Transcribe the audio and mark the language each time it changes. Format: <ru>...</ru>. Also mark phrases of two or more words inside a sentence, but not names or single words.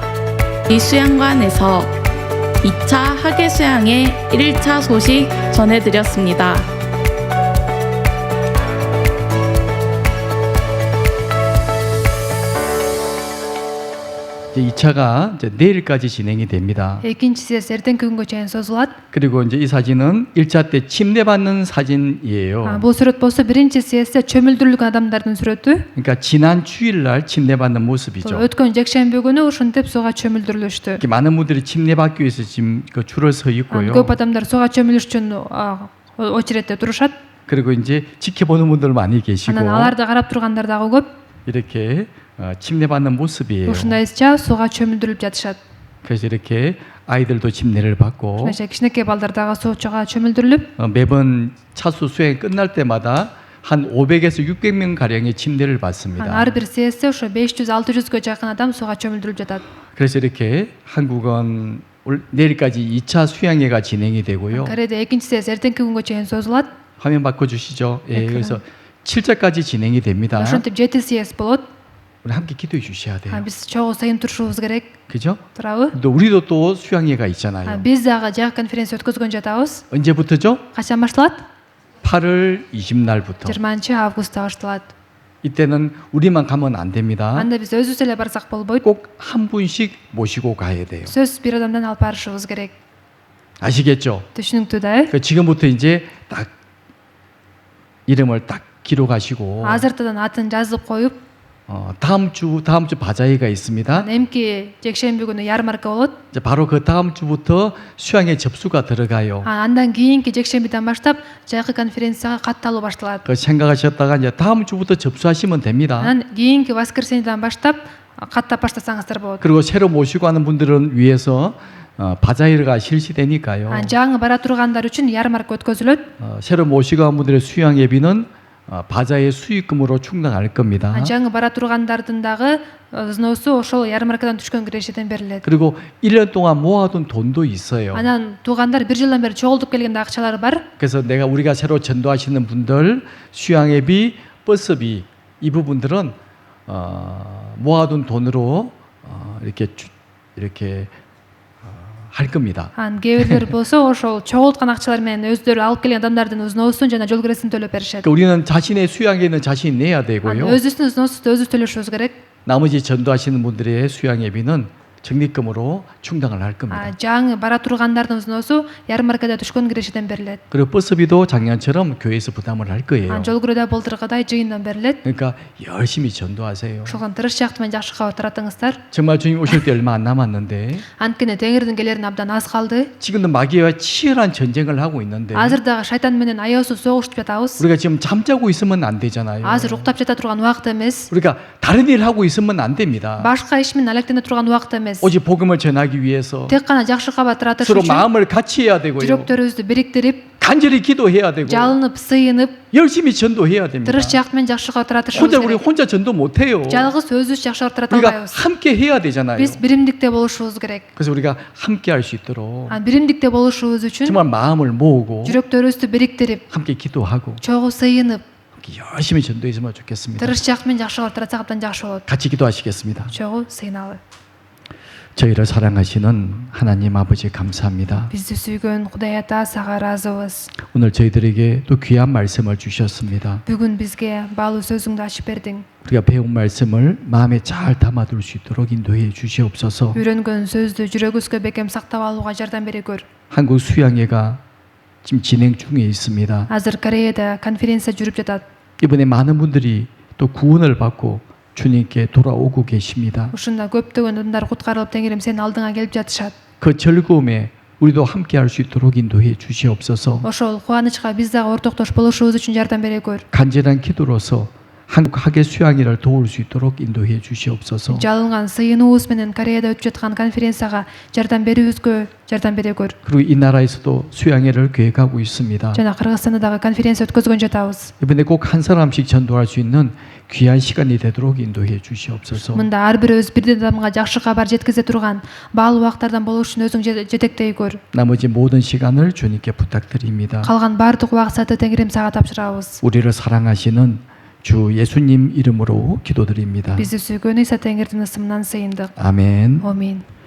<ko>이 수양관에서 2차 학예 수양회 1일차 소식 전해드렸습니다. 이제 2차가 이제 내일까지 진행이 됩니다.</ko> <ky>экинчи сессия эртеңки күнгө чейин созулат.</ky> <ko>그리고 이제 이 사진은 1차 때 침례받는 사진이에요.</ko> <ky>бул сүрөт болсо биринчи сессия чөмүлдүрүлгөн адамдардын сүрөтү.</ky> <ko>그러니까 지난 주일날 침례받는 모습이죠.</ko> <ky>өткөн жекшемби күнү ушинтип сууга чөмүлдүрүлүштү.</ky> <ko>이렇게 많은 분들이 침례받기 위해서 지금 그 줄을 서 있고요.</ko> <ky>көп адамдар сууга чөмүлүш үчүн очередте турушат.</ky> <ko>그리고 이제 지켜보는 분들 많이 계시고</ko> <ky>анан аларды карап тургандар дагы көп.</ky> <ko>이렇게 침례받는 모습이에요.</ko> <ky>ушундайча сууга чөмүлдүрүлүп жатышат.</ky> <ko>그래서 이렇게 아이들도 침례를 받고</ko> <ky>ошондойча кичинекей балдар дагы суучуга чөмүлдүрүлүп</ky> <ko>매번 차수 수행 끝날 때마다 한 500에서 600명 가량의 침례를 받습니다.</ko> <ky>ар бир сессия ошо 500-600га жакын адам сууга чөмүлдүрүлүп жатат.</ky> <ko>그래서 이렇게 한국은 내일까지 2차 수양회가 진행이 되고요.</ko> <ky>кореде экинчи сессия эртеңки күнгө чейин созулат.</ky> <ko>화면 바꿔주시죠. 예, 네, 그래서 7차까지 진행이 됩니다.</ko> <ky>ошентип 7 съезд болот.</ky> <ko>우리 함께 기도해 주셔야 돼요.</ko> <ky>биз чогуу сайын турушубуз керек.</ky> <ko>그죠?</ko> <ky>турабы?</ky> <ko>또 우리도 또 수양회가 있잖아요.</ko> <ky>биз дагы жак конференция өткөзгөн жатабыз.</ky> <ko>언제부터죠?</ko> <ky>качан башталат?</ky> <ko>8월 20날부터.</ko> <ky>20-августта башталат.</ky> <ko>이때는 우리만 가면 안 됩니다.</ko> <ky>анда биз өзүбүз эле барсак болбойт.</ky> <ko>꼭 한 분씩 모시고 가야 돼요.</ko> <ky>сөз бир адамдан алып барышыбыз керек.</ky> <ko>아시겠죠?</ko> <ky>түшүнүктүү да э?</ky> <ko>지금부터 이제 딱 이름을 딱 기록하시고</ko> <ky>азыртадан атын жазып коюп,</ky> <ko>다음 주 바자회가 있습니다.</ko> <ky>эмки жекшемби күнү ярмарка болот.</ky> <ko>이제 바로 그 다음 주부터 수양회 접수가 들어가요.</ko> <ky>андан кийинки жекшембиден баштап жайкы конференцияга катталуу башталат.</ky> <ko>그 생각하셨다가 이제 다음 주부터 접수하시면 됩니다.</ko> <ky>анан кийинки воскресеньеден баштап каттап баштасаңыздар болот.</ky> <ko>그리고 새로 모시고 하는 분들은 위해서 바자회가 실시되니까요.</ko> <ky>жаңы бара тургандар үчүн ярмарка өткөзүлөт.</ky> <ko>새로 모시고 한 분들의 수양 예비는 바자회 수익금으로 충당할 겁니다.</ko> <ky>жаңы бара тургандардын дагы взносу ошол ярмаркадан түшкөн кирешеден берилет.</ky> <ko>그리고 1년 동안 모아둔 돈도 있어요.</ko> <ky>анан туугандар бир жылдан бери чогултуп келген акчалары бар.</ky> <ko>그래서 우리가 새로 전도하시는 분들 수양 예비, 버스비 이 부분들은 모아둔 돈으로 이렇게 할 겁니다.</ko> <ky>кээ бирлер болсо ошол чогулткан акчалар менен өздөрү алып келген адамдардын взносун жана жол киресин төлөп беришет.</ky> <ko>그러니까 우리는 자신의 수양예는 자신이 내야 되고요.</ko> <ky>өзүбүздүн взносубузду өзүбүз төлөшүбүз керек.</ky> <ko>나머지 전도하시는 분들의 수양 예비는 적립금으로 충당을 할 겁니다.</ko> <ky>жаңы бара тургандардын взносу ярмаркада түшкөн кирешеден берилет.</ky> <ko>그리고 버스비도 작년처럼 교회에서 부담을 할 거예요.</ko> <ky>Жол күрөдө былтыркыдай жыйындан берилет.</ky> <ko>그러니까 열심히 전도하세요.</ko> <ky>Ошондон тырыш жакты менен жакшы кабар таратыңыздар.</ky> <ko>정말 주님 오실 때 얼마 안 남았는데</ko> <ky>Анткени Теңирдин келерине абдан аз калды.</ky> <ko>지금도 마귀와 치열한 전쟁을 하고 있는데</ko> <ky>Азыр дагы шайтан менен аябыз согушуп жатабыз.</ky> <ko>우리가 지금 잠자고 있으면 안 되잖아요.</ko> <ky>Азыр уктап жата турган убакыт эмес.</ky> <ko>우리가 다른 일 하고 있으면 안 됩니다.</ko> <ky>Башка иш менен алектене турган убакыт эмес.</ky> <ko>오직 복음을 전하기 위해서</ko> <ky>Тек гана жакшы кабар таратыш</ky> <ko>서로</ko> <ky>үчүн</ky> <ko>마음을 같이 해야 되고요.</ko> <ky>жүрөктөрүбүздү бириктирип,</ky> <ko>간절히 기도해야 되고</ko> <ky>жалынып, сыйынып,</ky> <ko>열심히 전도해야 됩니다.</ko> <ky>тырыш жакты менен жакшы кабар таратышыбыз</ky> <ko>혼자 우리</ko> <ky>керек.</ky> <ko>혼자 전도 못 해요.</ko> <ky>Жалгыз өзүбүз жакшы кабар тарата</ky> <ko>우리가</ko> <ky>албайбыз.</ky> <ko>함께 해야 되잖아요.</ko> <ky>Биз биримдикте болушубуз керек.</ky> <ko>그래서 우리가 함께 할 수 있도록</ko> <ky>Биримдикте болушубуз үчүн</ky> <ko>정말 마음을 모으고</ko> <ky>жүрөктөрүбүздү бириктирип,</ky> <ko>함께 기도하고</ko> <ky>чогуу сыйынып,</ky> <ko>함께 열심히 전도했으면 좋겠습니다.</ko> <ky>тырыш жакты менен жакшы кабар таратсак абдан жакшы болот.</ky> <ko>같이 기도하시겠습니다.</ko> <ky>Чогуу сыйналы.</ky> <ko>저희를 사랑하시는 하나님 아버지 감사합니다.</ko> <ky>Бизди сүйгөн Кудай Ата сага ыраазыбыз.</ky> <ko>오늘 저희들에게 또 귀한 말씀을 주셨습니다.</ko> <ky>Бүгүн бизге баалуу сөзүңдү ачып бердиң.</ky> <ko>우리가 배운 말씀을 마음에 잘 담아둘 수 있도록 인도해 주시옵소서.</ko> <ky>Үйрөнгөн сөздү жүрөгүбүзгө бекем сактап алууга жардам бере көр.</ky> <ko>한국 수양회가 지금 진행 중에 있습니다.</ko> <ky>Азыр Кореяда конференция жүрүп жатат.</ky> <ko>이번에 많은 분들이 또 구원을 받고 주님께 돌아오고 계십니다.</ko> <ky>Ушунда көптөгөн адамдар куткарылып Теңирим сенин алдыңа келип жатышат.</ky> <ko>그 즐거움에 우리도 함께 할 수 있도록 인도해 주시옵소서.</ko> <ky>Ошол кубанычка биз дагы ортоктош болушубуз үчүн жардам бере көр.</ky> <ko>간절한 기도로서 한국 학예 수양회를 도울 수 있도록 인도해 주시옵소서.</ko> <ky>Жалынган сыйынуубуз менен Кореяда өтүп жаткан конференцияга жардам берүүбүзгө жардам бере көр.</ky> <ko>그리고 이 나라에서도 수양회를 계획하고 있습니다.</ko> <ky>Жана Кыргызстанда дагы конференция өткөзгөн жатабыз.</ky> <ko>이번에 꼭 한 사람씩 전도할 수 있는 귀한 시간이 되도록 인도해 주시옵소서.</ko> <ky>Мында ар бирөөбүз бирден адамга жакшы кабар жеткизе турган баалуу убактардан болуш үчүн өзүң жетектей көр.</ky> <ko>나머지 모든 시간을 주님께 부탁드립니다.</ko> <ky>Калган баардык убакытты Теңирим сага тапшырабыз.</ky> <ko>우리를 사랑하시는 주 예수님 이름으로 기도드립니다.</ko> <ky>Бизди сүйгөн Иса Теңирдин ысымынан сыйындык.</ky> <ko>아멘.</ko> <ky>Амин.</ky>